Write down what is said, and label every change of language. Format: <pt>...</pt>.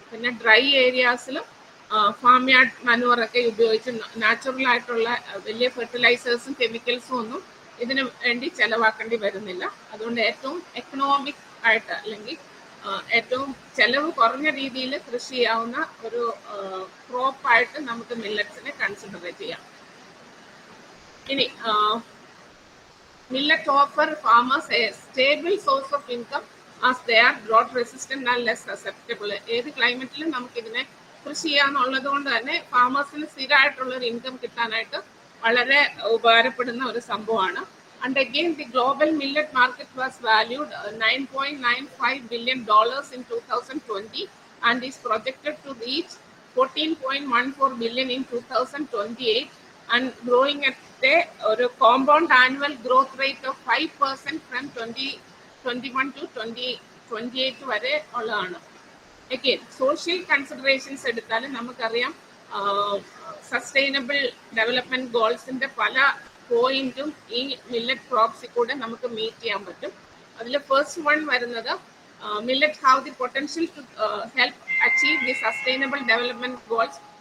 <ml>പിന്നെ dry ഏരിയാസിലും farm yard മനുവറൊക്കെ ഉപയോഗിച്ച് natural ആയിട്ടുള്ള വലിയ ഫെർട്ടിലൈസേഴ്സും കെമിക്കൽസും ഒന്നും ഇതിന് വേണ്ടി ചിലവാക്കേണ്ടി വരുന്നില്ല. അതുകൊണ്ട് ഏറ്റവും എക്കണോമിക് ആയിട്ട് അല്ലെങ്കിൽ ഏറ്റവും ചെലവ് കുറഞ്ഞ രീതിയിൽ കൃഷി ചെയ്യാവുന്ന ഒരു ക്രോപ്പായിട്ട് നമുക്ക് മില്ലറ്റ്സിനെ കൺസിഡർ ചെയ്യാം.</ml> <en>ഇനി millet offer farmers a stable source of income as they are drought resistant and less susceptible.</en> <ml>ഏത് ക്ലൈമറ്റിലും നമുക്ക് ഇതിനെ കൃഷി ചെയ്യാന്നുള്ളത് കൊണ്ട് തന്നെ ഫാമേഴ്സിന് സ്ഥിരമായിട്ടുള്ള ഒരു ഇൻകം കിട്ടാനായിട്ട് വളരെ ഉപകാരപ്പെടുന്ന ഒരു സംഭവമാണ്.</ml> <en>And again, the global millet market was valued $9.95 billion in 2020 and is projected to reach 14.14 billion in 2028 and growing at a compound annual growth rate of 5% from 2021 to 2028</en> <ml>വരെ ഉള്ളതാണ്.</ml> <en>Again, social considerations</en> <ml>എടുത്താലും നമുക്കറിയാം sustainable development ഗോൾസിന്റെ പല പോയിന്റും ഈ millet ക്രോപ്സിൽ കൂടെ നമുക്ക് meet ചെയ്യാൻ പറ്റും. അതിൽ ഫസ്റ്റ് വൺ വരുന്നത്</ml> <en>Millet have the potential to help achieve the sustainable development goals.</en>